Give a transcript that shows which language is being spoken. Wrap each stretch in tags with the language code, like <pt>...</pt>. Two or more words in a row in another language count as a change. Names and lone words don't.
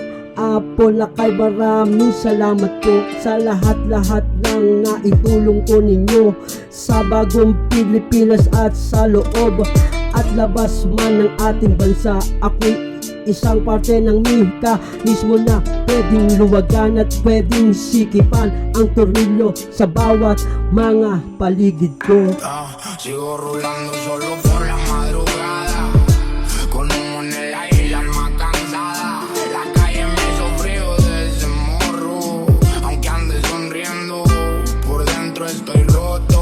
<tl>Apo Lakay, maraming salamat po sa lahat-lahat ng naitulong ko ninyo sa bagong Pilipinas at sa loob at labas man ng ating bansa. Ako'y isang parte ng mekanismo na pwedeng luwagan at pwedeng sikipan ang tornilyo sa bawat mga paligid ko.</tl> <es>Sigo rulando solo por la madrugada, con humo en el aire y la alma cansada. La calle me hizo frío desde morro, aunque ande sonriendo, por dentro estoy roto.</es>